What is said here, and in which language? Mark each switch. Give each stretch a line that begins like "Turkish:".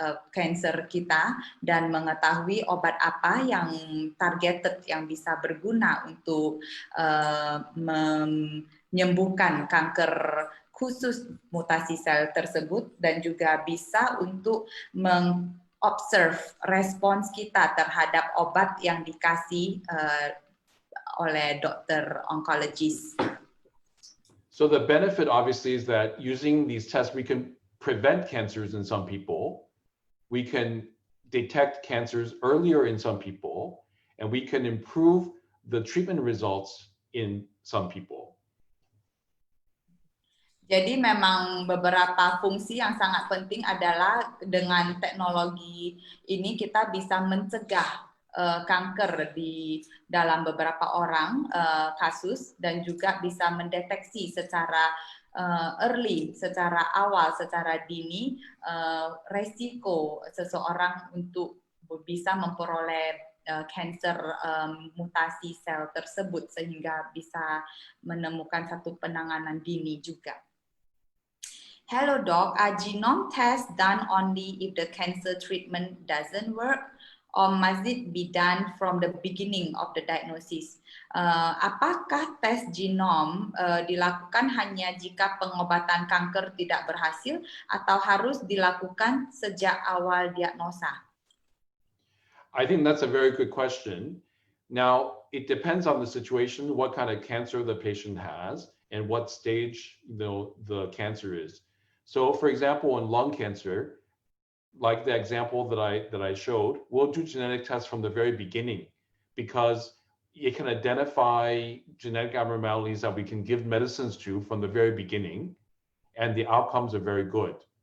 Indonesian: cancer kita dan mengetahui obat apa yang targeted yang bisa berguna untuk menyembuhkan kanker khusus mutasi sel tersebut, dan juga bisa untuk mengobserve respons kita terhadap obat yang dikasih oleh dokter onkologis.
English: So the benefit obviously is that using these tests we can prevent cancers in some people, we can detect cancers earlier in some people, and we can improve the treatment results in some people.
Indonesian: Jadi memang beberapa fungsi yang sangat penting adalah dengan teknologi ini kita bisa mencegah kanker di dalam beberapa orang kasus dan juga bisa mendeteksi secara early, secara awal, secara dini resiko seseorang untuk bisa memperoleh cancer mutasi sel tersebut sehingga bisa menemukan satu penanganan dini juga.
English: Hello doc, are genome tests done only if the cancer treatment doesn't work, or must it be done from the beginning of the diagnosis?
Indonesian: Apakah tes genom dilakukan hanya jika pengobatan kanker tidak berhasil atau harus dilakukan sejak awal diagnosa?
English: I think that's a very good question. Now, it depends on the situation, what kind of cancer the patient has and what stage the cancer is. So, for example, in lung cancer, like the example that I showed, we'll do genetic tests from the very beginning because it can identify genetic abnormalities that we can give medicines to from the very beginning, and the outcomes are very good.